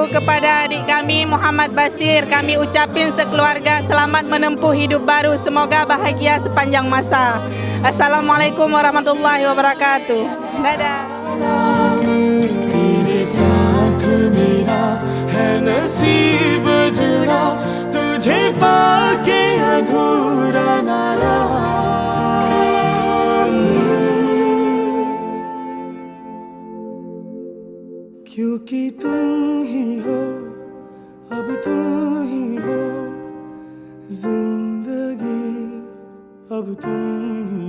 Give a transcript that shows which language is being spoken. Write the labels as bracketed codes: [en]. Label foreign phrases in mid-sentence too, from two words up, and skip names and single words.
[id] Kepada adik kami Muhammad Basir, kami ucapin sekeluarga selamat menempuh hidup baru, semoga bahagia sepanjang masa. [ar] السلام عليكم ورحمة الله وبركاته. [id] Dadah. [hi] तेरे साथ मेरा है नसीब जुड़ा, तुझे पाके अधूरा ना रहा। क्योंकि तुम ही हो, अब तुम ही हो जिंदगी, अब तुम